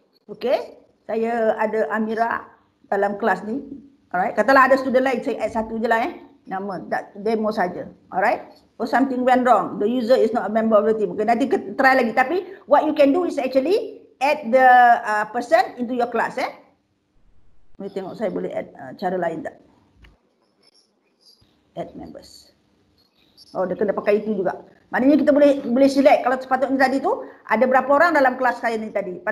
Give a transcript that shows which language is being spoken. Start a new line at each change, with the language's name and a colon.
Malay: Okay, saya ada Amira dalam kelas ni. Alright, katalah ada student lain, saya add satu je lah nama, demo saja. Alright?
English: Or something went wrong, the user is not a member of the team. Okay,
Malay: nanti try lagi.
English: Tapi what you can do is actually add the person into your class.
Malay: Boleh tengok saya boleh add cara lain tak?
English: Add members.
Malay: Oh, dia kena pakai itu juga. Maknanya kita boleh select. Kalau sepatutnya tadi tu ada berapa orang dalam kelas saya ni tadi.